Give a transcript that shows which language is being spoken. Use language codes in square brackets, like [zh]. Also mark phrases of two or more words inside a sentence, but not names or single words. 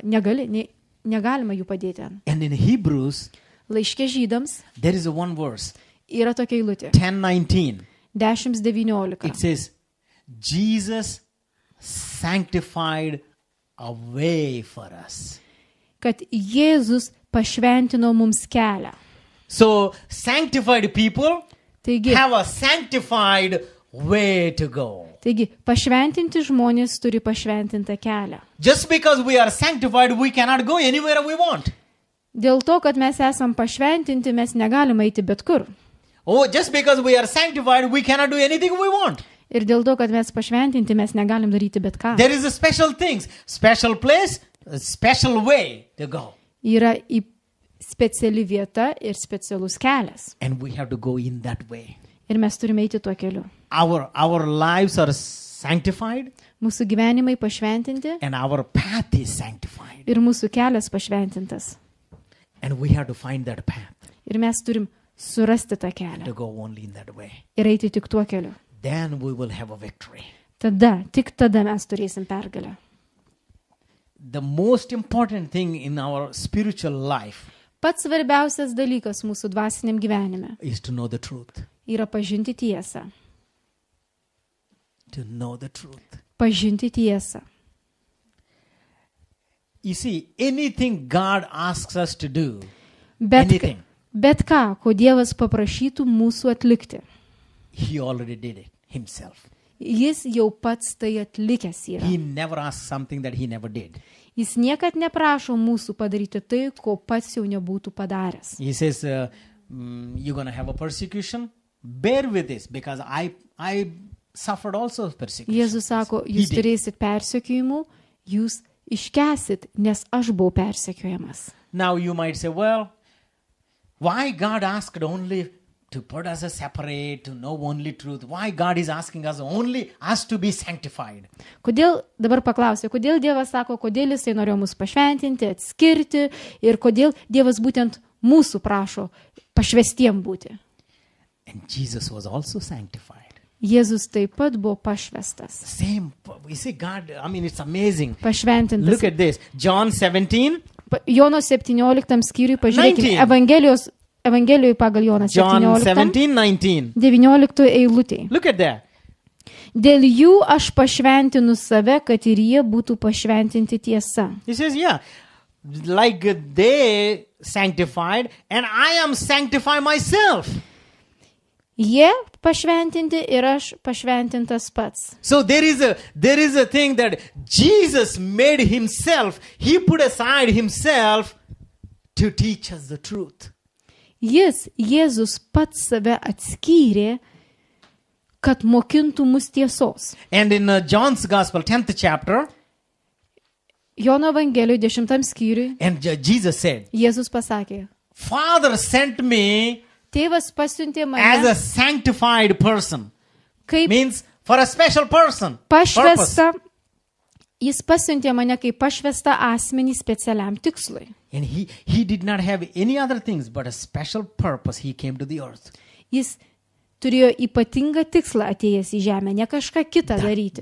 [lt] Negalima jų padėti ten. [en] And in Hebrews, [lt] Laiške Žydams [en] there is one verse, [lt] yra tokia eilutė. 10:19. 10:19. [en] It says, Jesus sanctified a way for us. [lt] Kad Jėzus pašventino mums kelią. [en] So, sanctified people [lt] Taigi, [en] have a sanctified way to go. [lt] pašventinti žmonės turi pašventintą kelią. [en] Just because we are sanctified, we cannot go anywhere we want. [lt] Dėl to, kad mes esam pašventinti, mes negalime eiti bet kur. [en] Oh, just because we are sanctified, we cannot do anything we want. [lt] Ir dėl to, kad mes pašventinti, mes negalim daryti bet ką. [en] There is a special things, special place, a special way to go. [lt] Yra į speciali vieta ir specialus kelias. [en] And we have to go in that way. [lt] Ir mes turime eiti tuo keliu. [en] Our lives are sanctified [lt] Mūsų gyvenimai pašventinti [en] and our path is sanctified. [lt] ir mūsų kelias pašventintas. [en] And we have to find that path [lt] Ir mes turim surasti tą [en] to [lt] kelią [en] go only in that way. [lt] ir eiti tik tuo keliu. [en] Then we will have a victory. [lt] Tik tada mes turėsim pergalę. [en] The most important thing in our spiritual life [lt] Pats svarbiausias dalykas mūsų dvasiniam gyvenime [en] is to know the truth. [lt] yra pažinti tiesą. [en] To know the truth. [lt] Pažinti tiesą. [en] You see, anything God asks us to do, [lt] Bet [en] anything, [lt] ką, ko Dievas paprašytų mūsų atlikti, [en] He already did it Himself. [lt] Jis jau pats tai atlikęs yra. [en] He never asks something that He never did. [lt] Jis niekad neprašo mūsų padaryti tai, ko pats jau nebūtų padaręs. [en] He says, you're going to have a persecution. bear with this because I suffered also persecution. [lt] Jėzus sako, jūs turėsit persekiojimų, jūs iškesit, nes aš buvau persekiojamas. [en] Now you might say, well, why God asked only to put us as separate, to know only truth? Why God is asking us only us to be sanctified? [lt] Kodėl, dabar paklausė, kodėl Dievas sako, kodėl jisai norėjo mus pašventinti, atskirti ir kodėl Dievas būtent mūsų prašo pašvestiem būti. [en] And Jesus was also sanctified. [lt] Jėzus taip pat buvo pašvestas. [en] Same, you see God, I mean, it's amazing. [lt] Pašventintas. [en] Look at this, John 17. [lt] Jono 17 skyriui pažiūrėkime. 19. Evangelijoje pagal Joną John 17. 19. 19 eilutėje. [en] Look at that. [lt] Dėl jų aš pašventinu save, kad ir jie būtų pašventinti tiesa. [en] He says, yeah, like they sanctified and I am sanctified myself. [lt] Jie pašventinti ir aš pašventintas pats. [en] So there is a thing that Jesus made himself. He put aside himself to teach us the truth. [lt] Jėzus pats save atskyrė, kad mokintų mus tiesos. [en] And in John's Gospel, 10th chapter, [lt] Jono Evangelijoje 10 skyriui [en] and Jesus said, [lt] Jėzus pasakė, [en] Father sent me [lt] Tėvas pasiuntė [en] as [lt] mane [en] a sanctified person. [lt] kaip [en] Means for a special person. [lt] pašvestą. Jis pasiuntė mane kaip pašvestą asmenį specialiam tikslui. [en] And he did not have any other things but a special purpose. He came to the earth. [lt] Jis turėjo ypatingą tikslą atėjęs į žemę, ne kažką kitą daryti.